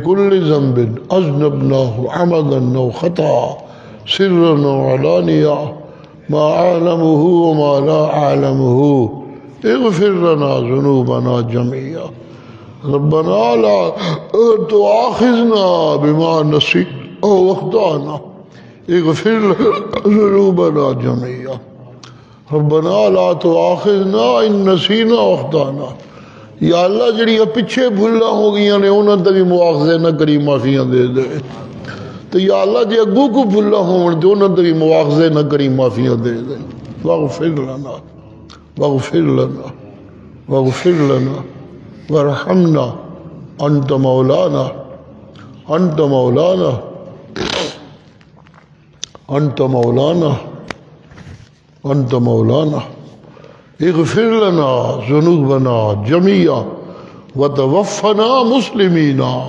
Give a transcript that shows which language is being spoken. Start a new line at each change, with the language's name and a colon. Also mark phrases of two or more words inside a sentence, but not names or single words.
Arabic: كل ذنب اذنبناه عمدا او خطأ سرا وعلانية ما اعلمه وما لا اعلمه، اغفر لنا ذنوبنا جميعا، ربنا لا تؤاخذنا بما نسينا او اخطأنا، اغفر لنا ذنوبنا جميعا، ربنا لا تؤاخذنا ان نسينا واخطأنا۔
Punjabi: یا اللہ جڑیاں پیچھے بھولاں ہو گئیاں نے انہاں تے بھی مواخذے نہ کری، معافیاں دے دے، تو یا اللہ جی اگوں کو بھولاں ہون تے انہاں تے بھی مواخذے نہ کری، معافیاں دے دے۔
Arabic: واغفر لنا واغفر لنا واغفر لنا وارحمنا انت مولانا انت مولانا انت مولانا انت مولانا اغفر لنا ذنوبنا جميعا وتوفنا مسلمین